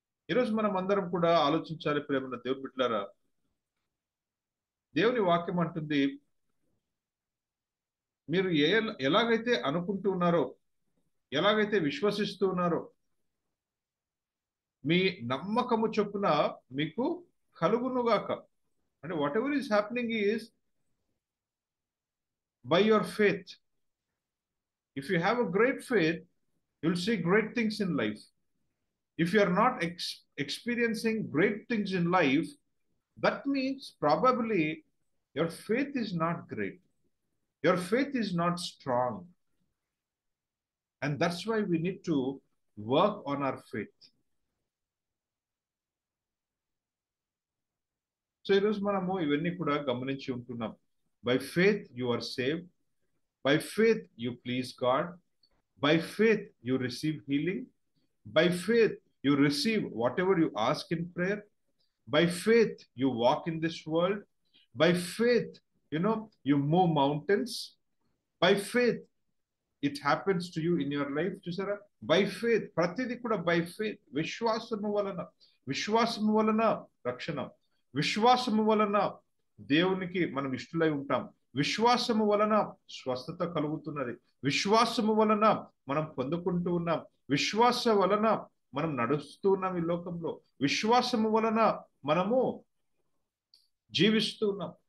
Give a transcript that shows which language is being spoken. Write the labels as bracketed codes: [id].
[te] ఈరోజు మనం అందరం కూడా ఆలోచించాలి ప్రేమన్న దేవుని బిడ్డలారా. దేవుని వాక్యం అంటుంది, మీరు ఎలాగైతే అనుకుంటూ ఉన్నారో, ఎలాగైతే విశ్వసిస్తూ ఉన్నారో మీ నమ్మకము చొప్పున మీకు కలుగునుగాక. [en] అంటే whatever is happening is by your faith. If you have a great faith, you will see great things in life. If you are not experiencing great things in life, that means probably your faith is not great. Your faith is not strong. And that's why we need to work on our faith. [te] So, ఈరోజు మనము ఇవన్నీ కూడా గమనించి ఉంటున్నాం. [en] By faith you are saved. By faith you please God. By faith you receive healing. By faith you receive whatever you ask in prayer. By faith you walk in this world. By faith, you move mountains. By faith it happens to you in your life. [te] చూసారా? [en] By faith, [te] ప్రతిదీ కూడా [en] by faith. [te] విశ్వాసము వలన రక్షణ, విశ్వాసము వలన దేవునికి మనం ఇష్టలై ఉంటాం, విశ్వాసము వలన స్వస్థత కలుగుతున్నది, విశ్వాసము వలన మనం పొందుకుంటూ ఉన్నాం, విశ్వాస వలన మనం నడుస్తూ ఉన్నాం ఈ లోకంలో, విశ్వాసము వలన మనము జీవిస్తూ ఉన్నాం.